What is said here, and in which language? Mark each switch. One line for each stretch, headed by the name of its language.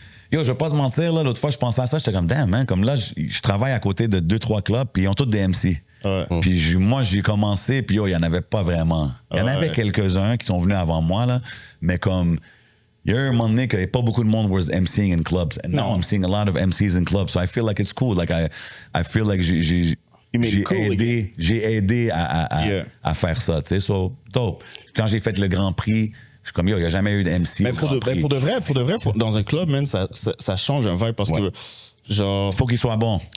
French: Yo, je vais pas te mentir, là, l'autre fois, je pensais à ça, j'étais comme, damn, man, comme là, je travaille à côté de 2-3 clubs, puis ils ont tous des MC. Puis moi, j'ai commencé, puis yo, il y en avait pas vraiment. Il y en avait quelques-uns qui sont venus avant moi, là, mais comme... Il y a eu un moment donné qu'il n'y avait pas beaucoup de monde
English: was MCing in clubs. And now I'm seeing a lot of MCs in clubs. So I feel like it's cool. Like I feel like
French: j'ai aidé à faire ça. Tu sais,
English: so dope.
French: Quand j'ai fait le Grand Prix, je suis comme, yo, il n'y a jamais eu de MC. Mais pour de vrai, dans un club, man, ça change un vibe parce que, genre... Faut qu'il soit bon.